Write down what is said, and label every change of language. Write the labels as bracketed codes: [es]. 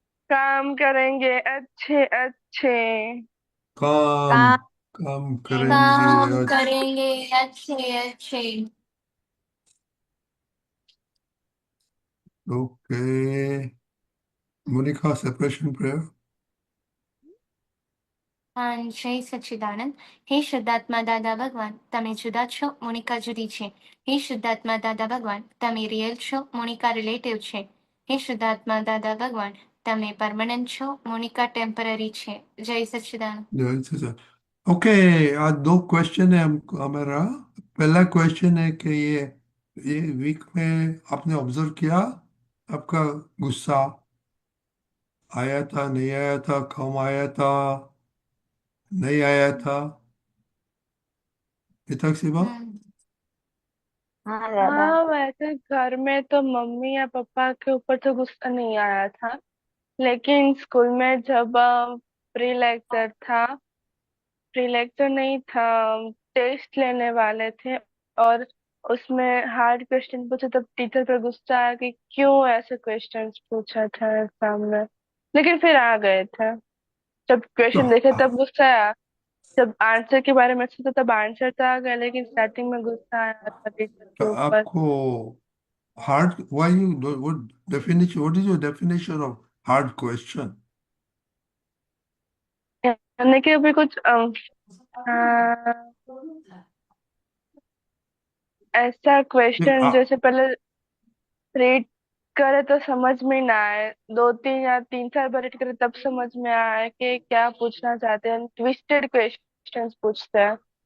[hi] काम करेंगे अच्छे छः। काम काम काम करेंगे। काम करेंगे। अच्छे अच्छे। Okay, Monika separation prayer. [gu] હા જય સચ્ચિદાનંદ. હે શુદ્ધાત્મા દાદા ભગવાન, તમે જુદા છો, મોનિકા જુદી છે. હે શુદ્ધાત્મા દાદા ભગવાન, તમે રિયલ છો, મોનિકા રિલેટિવ છે. હે શુદ્ધાત્મા દાદા ભગવાન, તમે પરમનન્ટ છો, મોનિકા ટેમ્પરરી છે. જય સચ્ચિદાનંદ. [hi] जय श्री कृष्ण। ओके, आज दो क्वेश्चन है हमारा। पहला क्वेश्चन है कि ये वीक में आपने ऑब्जर्व किया, आपका गुस्सा आया था, नहीं आया था, कम आया था, नहीं आया था, मिताक्षी बा? હમ हाँ दादा। हाँ, वैसे घर में तो मम्मी या पापा के ऊपर तो गुस्सा नहीं आया था, लेकिन स्कूल में जब प्री लेक्चर था, प्री लेक्चर नहीं था, टेस्ट लेने वाले थे, और उसमें हार्ड क्वेश्चन पूछे तब टीचर पर गुस्सा आया कि क्यों ऐसे क्वेश्चंस पूछा था एग्जाम में। लेकिन फिर आ गए थे, जब तो क्वेश्चन देखे तब गुस्सा आया, जब आंसर के बारे में सोचा तब आंसर तो आ गया, लेकिन स्टार्टिंग में गुस्सा आया था टीचर तो के ऊपर। आपको [en] Hard, why you, what definition, what is your definition of hard question? [hi] यानी कि अभी कुछ हाँ, ऐसा क्वेश्चन जैसे पहले रीड करे तो समझ में ना आए, दो तीन या तीन चार बार रीड करे तब समझ में आए कि क्या पूछना चाहते हैं, ट्विस्टेड क्वेश्चंस पूछते हैं।